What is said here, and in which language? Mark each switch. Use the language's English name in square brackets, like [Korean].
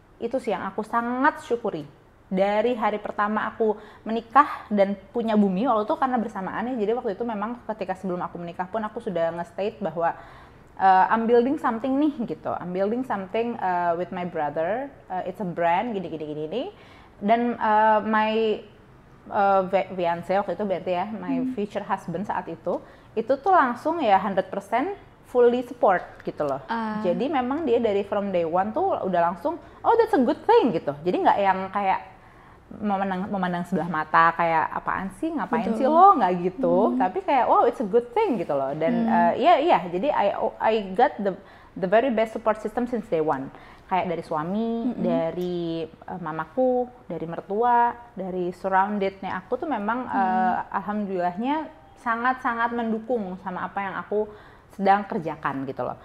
[Indonesian] Itu sih yang aku sangat syukuri. Dari hari pertama aku menikah dan punya Bumi, waktu itu karena bersamaan ya, jadi waktu itu memang ketika sebelum aku menikah pun aku sudah nge-state bahwa [English] I'm building something [Indonesian] nih gitu. [English] I'm building something with my brother. It's a brand [Indonesian] gini. Dan [English] my fiance [Indonesian] waktu itu berarti ya, [English] my future husband [Indonesian] saat itu tuh langsung ya 100% [English] fully support [Indonesian] gitu loh. Jadi memang dia dari [English] from day one [Indonesian] tuh udah langsung, [English] oh that's a good thing [Indonesian] gitu. Jadi nggak yang kayak memandang sebelah mata kayak apaan sih, ngapain sih lo, nggak gitu. Tapi kayak [English] wow it's a good thing [Indonesian] gitu loh. Dan iya jadi [English] I got the very best support system since day one. [Indonesian] Kayak dari suami, dari mamaku, dari mertua, dari surrounded-nya aku tuh memang alhamdulillahnya sangat-sangat mendukung sama apa yang aku sedang kerjakan gitu loh.